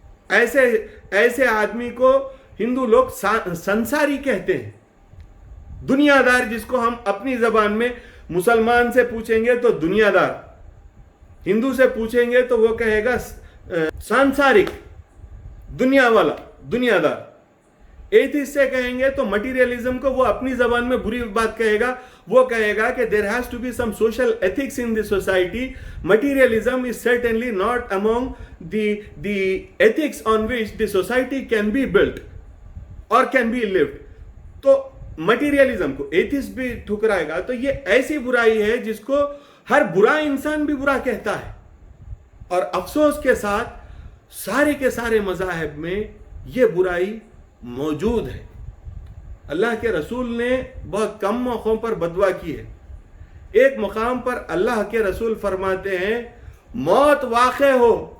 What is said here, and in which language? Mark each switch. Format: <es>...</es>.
<ur>ایسے آدمی کو ہندو لوگ سنساری کہتے ہیں، دنیا دار، جس کو ہم اپنی زبان میں مسلمان سے پوچھیں گے تو دنیا دار، ہندو سے پوچھیں گے تو وہ کہے گا سانسارک، دنیا والا، دنیا دار۔ ایتھیسٹ سے کہیں گے تو مٹیریلزم کو وہ اپنی زبان میں بری بات کہے گا، وہ کہے گا کہ</ur> <en>there has to be some social ethics in the society. Materialism is certainly not among the ethics on which the society can be built or can be lived.</en> <ur>تو مٹیریلزم کو ایتھیسٹ بھی ٹھکرائے گا۔ تو یہ ایسی برائی ہے جس کو ہر برا انسان بھی برا کہتا ہے، اور افسوس کے ساتھ سارے کے سارے مذاہب میں یہ برائی موجود ہے۔ اللہ کے رسول نے بہت کم موقعوں پر بددعا کی ہے۔ ایک مقام پر اللہ کے رسول فرماتے ہیں موت واقع ہو،</ur>